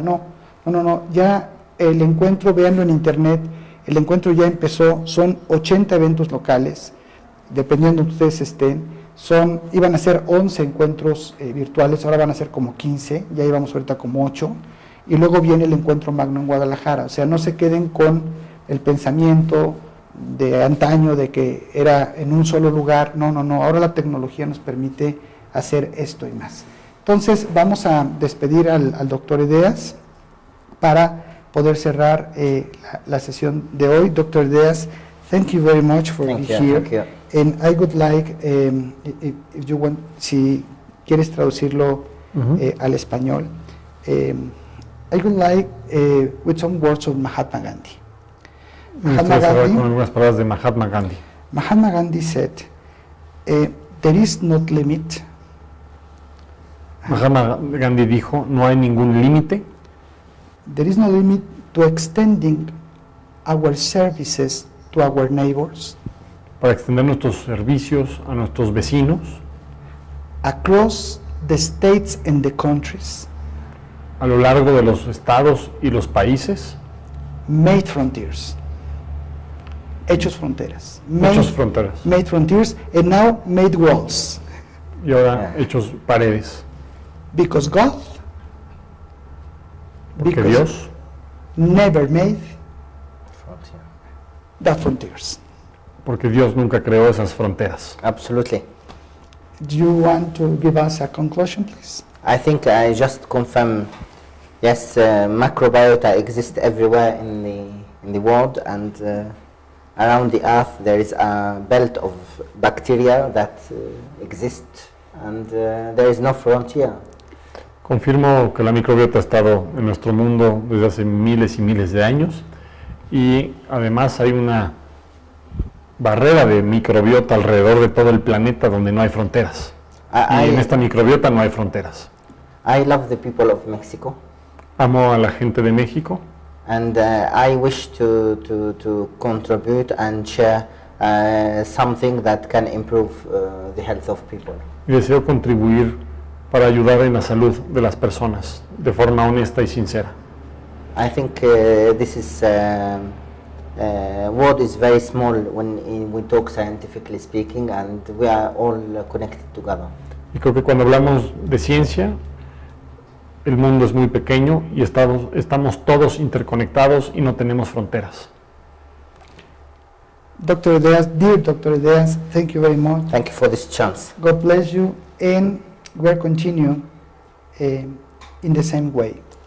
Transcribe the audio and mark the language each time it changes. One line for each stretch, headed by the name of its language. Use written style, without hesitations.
Spanish: No, ya el encuentro, véanlo en internet, el encuentro ya empezó, son 80 eventos locales, dependiendo de ustedes estén, iban a ser 11 encuentros virtuales, ahora van a ser como 15, ya íbamos ahorita como 8, y luego viene el encuentro magno en Guadalajara. O sea, no se queden con el pensamiento de antaño de que era en un solo lugar. No, ahora la tecnología nos permite hacer esto y más. Entonces vamos a despedir al doctor Edeas para poder cerrar la sesión de hoy.
English: Doctor Edeas, thank you very much for being here. Thank you. And I would like, if you want,
Spanish: si quieres traducirlo al español,
English: I would like with some words of Mahatma Gandhi.
Spanish: Me gustaría cerrar con algunas palabras de Mahatma Gandhi.
English: Mahatma Gandhi said, there is no limit.
Spanish: Mahatma Gandhi dijo, no hay ningún límite.
English: There is no limit to extending our services to our neighbors.
Spanish: Para extender nuestros servicios a nuestros vecinos.
English: Across the states and the countries.
Spanish: A lo largo de los estados y los países.
English: Made frontiers.
Spanish: Hechos fronteras. Hechos fronteras.
English: Made frontiers and now made walls.
Spanish: Y ahora hechos paredes.
English: Because God,
Spanish: porque Dios
English: never made that frontiers.
Spanish: Porque Dios nunca creó esas fronteras.
English: Absolutely. Do you want to give us a conclusion, please? I think I just confirm, yes, macrobiota exists everywhere in the world, and around the earth there is a belt of bacteria that exist, and there is no frontier.
Spanish: Confirmo que la microbiota ha estado en nuestro mundo desde hace miles y miles de años, y además hay una barrera de microbiota alrededor de todo el planeta donde no hay fronteras. Y en esta microbiota no hay fronteras.
English: I love the people of Mexico.
Spanish: Amo a la gente de México.
English: And I wish to contribute and share something that can improve the health of people.
Spanish: Y deseo contribuir para ayudar en la salud de las personas de forma honesta y sincera.
English: I think this is world is very small when we talk scientifically speaking, and we are all connected together.
Spanish: Y creo que cuando hablamos de ciencia, el mundo es muy pequeño y estamos todos interconectados y no tenemos fronteras.
English: Dr. Edeas, dear Dr. Edeas, thank you very much. Thank you for this chance. God bless you, and we'll continue in the same way.